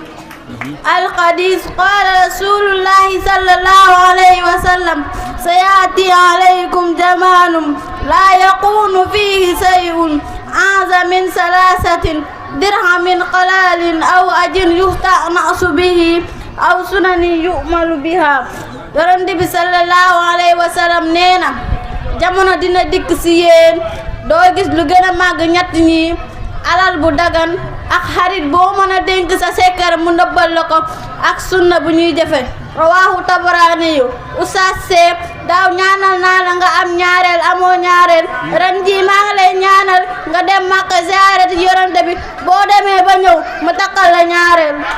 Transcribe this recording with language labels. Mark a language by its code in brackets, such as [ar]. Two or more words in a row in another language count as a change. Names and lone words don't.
[ar] الحديث قال رسول الله صلى الله عليه وسلم سيأتي عليكم زمان لا يكون فيه شيء أعظم من ثلاثة درهم قلال أو أجر يستأنس به أو سنن يؤمل بها. [wo] Yonent bi [ar] صلى الله عليه وسلم [wo] nee na jamono dina dikk ci yéen doo gis lu gën a màgg ñett ñi alal bu dagan ak xarit boo mën a dénk sa sekkar mu nëbbal la ko ak sunna bu ñuy jëfe rawaahu Tabarani yu Oustaz Seck daaw ñaanal naa la nga am ñaareel amoo ñaareel ren jii maa ngi lay ñaanal nga dem Makka ziyaare Yonent bi boo demee ba ñëw mu takkal la ñaareel.